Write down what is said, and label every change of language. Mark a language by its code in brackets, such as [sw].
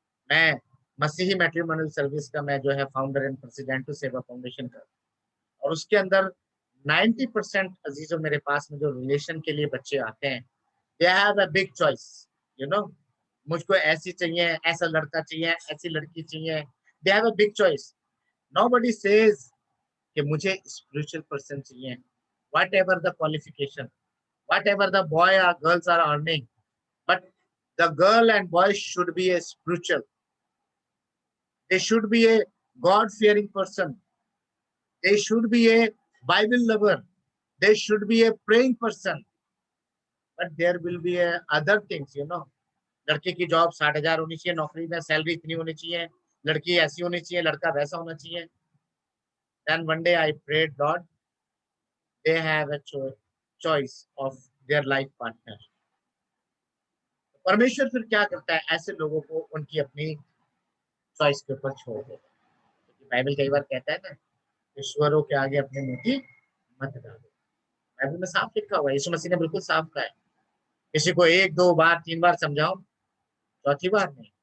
[hi] मैं मसीही matrimonial service का मैं जो है फाउंडर एंड प्रेसिडेंट हूँ सेवा फाउंडेशन का। और उसके अंदर 90% अजीजों मेरे पास में जो रिलेशन के लिए बच्चे आते हैं, [en] they have a big choice, you know, [hi] मुझको ऐसी चाहिए, ऐसा लड़का चाहिए, ऐसी लड़की चाहिए। [en] They have a big choice. Nobody says [hi] कि मुझे स्पिरिचुअल पर्सन चाहिए, [en] whatever the qualification, whatever the boy or girls are earning, but the girl and boy should be a spiritual. They should be a God-fearing person. They should be a Bible lover. They should be a praying person. But there will be other things, you know. [hi] लड़के की job 60,000 होनी चाहिए, नौकरी में salary इतनी होनी चाहिए, लड़की ऐसी होनी चाहिए, लड़का वैसा होना चाहिए। [en] Then one day I prayed, Lord, they have a choice of their life partner. [hi] परमेश्वर फिर क्या करता है, ऐसे लोगों को उनकी अपनी चॉइस के ऊपर छोड़ देता है। बाइबल कई बार कहता है ना, ईश्वरों के आगे अपने मुंह मत डालो। बाइबल में साफ लिखा हुआ है, यीशु मसीह ने बिल्कुल साफ कहा है, किसी को 1, 2 बार, 3 बार समझाओ, चौथी बार नहीं।